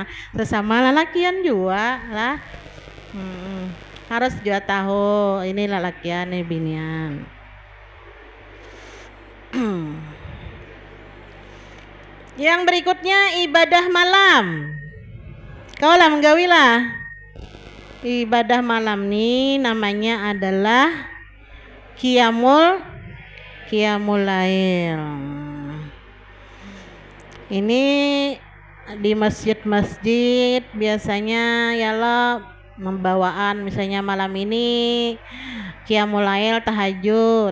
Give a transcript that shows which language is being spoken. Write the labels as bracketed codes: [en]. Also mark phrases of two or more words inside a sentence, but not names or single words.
[bjn] Sesama lelakian juga lah. Harus juga tahu ini lelakian, ini binian. Yang berikutnya ibadah malam. Kau lah menggawilah. Ibadah malam nih namanya adalah [ar] قيام الليل. [bjn] Ini di masjid-masjid biasanya yalah membawaan, misalnya malam ini [ar] قيام الليل [bjn] tahajud.